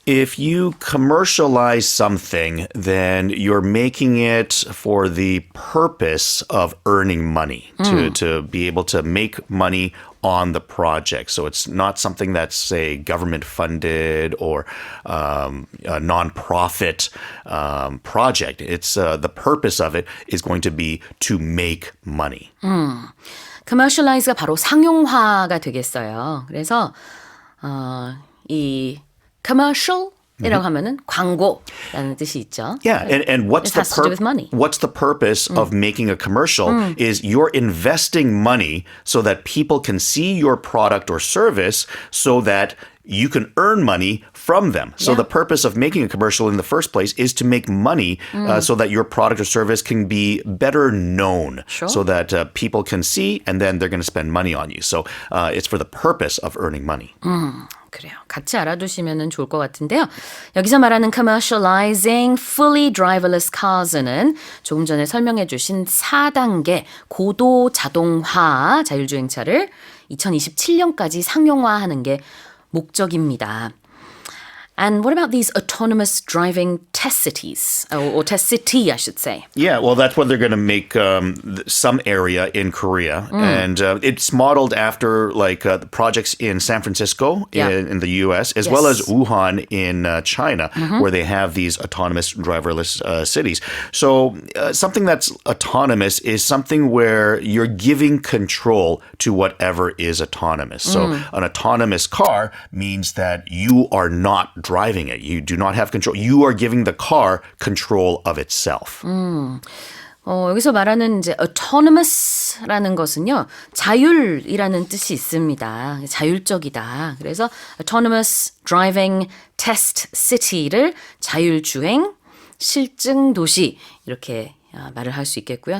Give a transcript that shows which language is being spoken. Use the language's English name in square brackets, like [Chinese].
[English] If you commercialize something, then you're making it for the purpose of earning money, to be able to make money on the project. So it's not something that's, say, government funded or a nonprofit project. It's the purpose of it is going to be to make money. [Korean] commercialize가 바로 상용화가 되겠어요. 그래서 이 commercial이라고 하면은 광고라는 뜻이 있죠. [English] Yeah, and what's It has to do with money. what's the purpose of making a commercial is you're investing money so that people can see your product or service so that you can earn money from them. So the purpose of making a commercial in the first place is to make money so that your product or service can be better known so that people can see and then they're going to spend money on you. So it's for the purpose of earning money. [Korean] 그래요. 같이 알아두시면 좋을 것 같은데요. 여기서 말하는 [English] commercializing fully driverless cars [Korean] 는 조금 전에 설명해 주신 4단계 고도 자동화 자율주행차를 2027년까지 상용화하는 게 목적입니다. [English] And what about these autonomous driving test cities? Or test city, I should say. Yeah, well, that's what they're going to make some area in Korea. And it's modeled after like the projects in San Francisco in the U.S., as well as Wuhan in China, where they have these autonomous driverless cities. So something that's autonomous is something where you're giving control to whatever is autonomous. So an autonomous car means that you are not driving it. You do not have control. You are giving the car control of itself. [Korean] 여기서 말하는 이제 autonomous라는 것은요, 자율이라는 뜻이 있습니다. 자율적이다. 그래서 [English] autonomous driving test city [Korean] 를 자율주행 실증 도시 이렇게 말을 할 수 있겠고요.